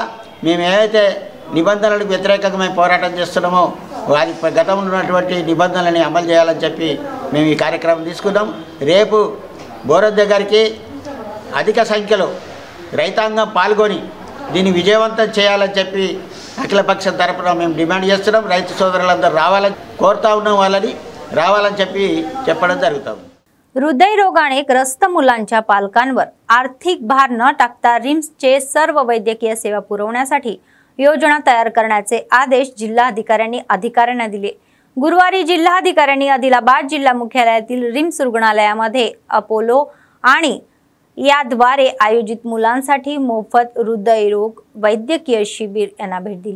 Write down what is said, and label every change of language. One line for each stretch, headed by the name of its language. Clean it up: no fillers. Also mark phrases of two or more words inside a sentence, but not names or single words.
Telugu: మేము ఏవైతే నిబంధనలకు వ్యతిరేకంగా మేము పోరాటం చేస్తున్నామో అది గతంలో ఉన్నటువంటి నిబంధనలని అమలు చేయాలని చెప్పి మేము ఈ కార్యక్రమం తీసుకున్నాం. రేపు బోరద్ దగ్గరికి అధిక సంఖ్యలో రైతాంగం పాల్గొని దీన్ని విజయవంతం చేయాలని చెప్పి అఖిలపక్షం తరపున మేము డిమాండ్ చేస్తున్నాం. రైతు సోదరులందరూ రావాలని కోరుతా ఉన్నాం, వాళ్ళని రావాలని చెప్పడం జరుగుతుంది.
Marathi: हृदयरोगाने ग्रस्त मुलांच्या पालकांवर आर्थिक भार न टाकता रिम्सचे सर्व वैद्यकीय सेवा पुरवण्यासाठी योजना तयार करण्याचे आदेश जिल्हाधिकाऱ्यांनी अधिकाऱ्यांना दिले. गुरुवारी जिल्हाधिकाऱ्यांनी आदिलाबाद जिल्हा मुख्यालयातील रिम्स रुग्णालयामध्ये अपोलो आणि याद्वारे आयोजित मुलांसाठी मोफत हृदयरोग वैद्यकीय शिबिर यांना भेट दिली.